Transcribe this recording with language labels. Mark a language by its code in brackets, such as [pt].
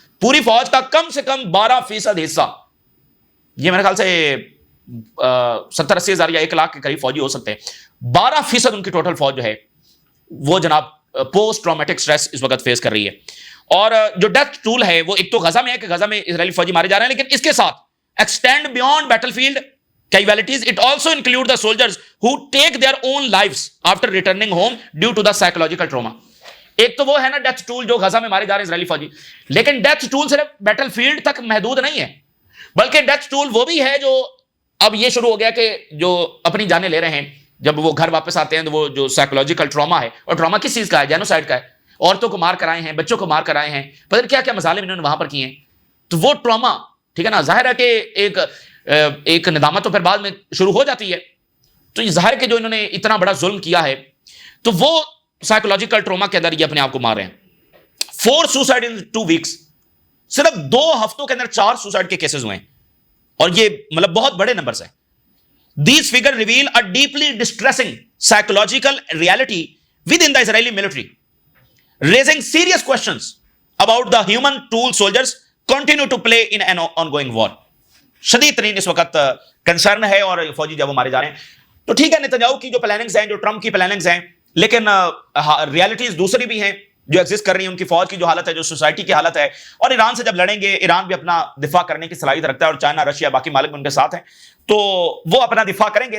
[ur] پوری فوج کا کم سے کم 12% حصہ, یہ میرے خیال سے 70-80 ہزار یا 1 لاکھ کے قریب فوجی ہو سکتے ہیں, 12% ان کی ٹوٹل فوج جو ہے وہ جناب پوسٹ ٹرامیٹک سٹریس اس وقت فیس کر رہی ہے. اور جو ڈیتھ ٹول ہے وہ ایک تو غزہ میں ہے کہ غزہ میں اسرائیلی فوجی مارے جا رہے ہیں, لیکن اس کے ساتھ [en] Extend beyond battlefield casualties. It also include the soldiers who take their own lives after returning home due to the psychological trauma. [ur] ایک تو وہ ہے نا ڈیتھ ٹول جو غزہ میں مارے جا رہے ہیں اسرائیلی فوجی, لیکن ڈیتھ ٹول صرف بیٹل فیلڈ تک محدود نہیں ہے, بلکہ ڈیتھ ٹول وہ بھی ہے جو اب یہ شروع ہو گیا کہ جو اپنی جانیں لے رہے ہیں جب وہ گھر واپس آتے ہیں تو وہ جو سائیکولوجیکل ٹراما ہے, اور ٹراما کس چیز کا ہے؟ جینوسائیڈ کا ہے. عورتوں کو مار کر آئے ہیں, بچوں کو مار کر آئے ہیں, پتہ نہیں کیا کیا مظالم انہوں نے وہاں پر کیے ہیں. تو وہ ٹراما ٹھیک ہے نا, ظاہر ہے کہ ایک ندامت تو پھر بعد میں شروع ہو جاتی ہے. تو یہ ظاہر ہے کہ جو انہوں نے اتنا بڑا ظلم کیا ہے تو وہ سائیکولوجیکل ٹروما کے اندر یہ اپنے آپ کو مار رہے ہیں. 4 سوسائڈ [en] in 2 weeks, [ur] صرف 2 ہفتوں کے اندر 4 سوسائڈ کے کیسز ہوئے ہیں, اور یہ مطلب بہت بڑے نمبرز ہیں. [en] These figures reveal a deeply distressing psychological reality within the Israeli military, raising serious questions about the human tool soldiers continue to play in an ongoing war. [ur] شدید ترین اس وقت کنسرن ہے, اور فوجی جب وہ مارے جا رہے ہیں تو ٹھیک ہے نتنیاہو کی جو پلاننگز ہیں, جو ٹرمپ کی پلاننگز ہیں, لیکن ریالٹیز دوسری بھی ہیں جو ایگزسٹ کر رہی ہیں. ان کی فوج کی جو حالت ہے, جو سوسائٹی کی حالت ہے, اور ایران سے جب لڑیں گے, ایران بھی اپنا دفاع کرنے کی صلاحیت رکھتا ہے, اور چائنا, رشیا, باقی مالک بھی ان کے ساتھ ہیں, تو وہ اپنا دفاع کریں گے.